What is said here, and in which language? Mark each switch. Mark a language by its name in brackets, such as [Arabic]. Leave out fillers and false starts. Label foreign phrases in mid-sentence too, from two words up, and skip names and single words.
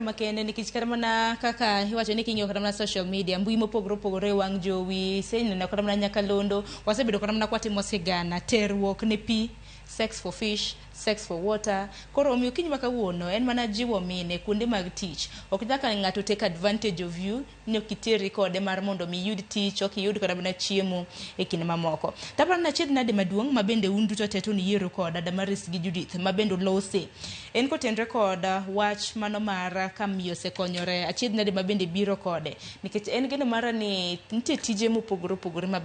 [Luo (Kenya and Tanzania)] makende nikech kata mana kaka iwacho ni king'iyo kata mana [English] social media [Luo (Kenya and Tanzania)] mbui mopogore opogore wang' jowi seneno kata mana Nyakalondo wasebedo kata mana kwatimo sigana terruok ne pi [English] sex for fish sex for water [Luo (Kenya and Tanzania)] koro omiyo kiny makawuono en mana jiwo mine kuonde mag tich ok nyaka ng'ato [English] take advantage of you [Luo (Kenya and Tanzania)] ni ok iteri kode mar mondo mi yud tich ok iyud kata mana chiemo e kinde mamoko taparo na achiedh nade maduong' ma bende un duto te to niyiero koda Damaris gi Judith ma bende lose en kotenre koda wach mano mara ka miyo osekonyore achiedh nade ma bende biro kode nikech en geno mara ni nitie tije mopogore opogore ma